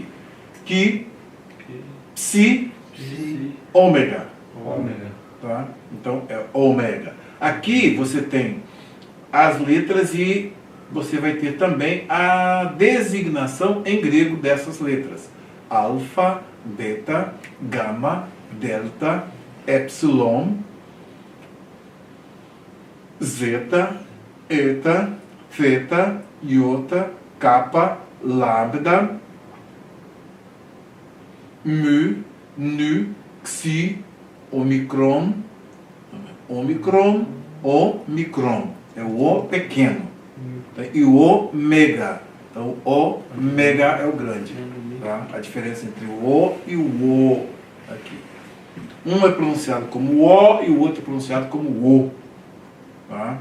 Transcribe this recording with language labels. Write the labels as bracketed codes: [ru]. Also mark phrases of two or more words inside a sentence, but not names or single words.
[pt] Ki, Psi, Psi, Ômega. Ômega. Tá? Então, é ômega. Aqui você tem as letras e você vai ter também a designação em grego dessas letras. Alfa, beta, gama, delta, epsilon, zeta, eta, theta, iota, kappa, lambda, mu, nu, xi, omicron, omicron, omicron, é o O pequeno, e o ômega, então o ômega é o grande, tá? A diferença entre o O e o O aqui, um é pronunciado como O e o outro é pronunciado como O, tá?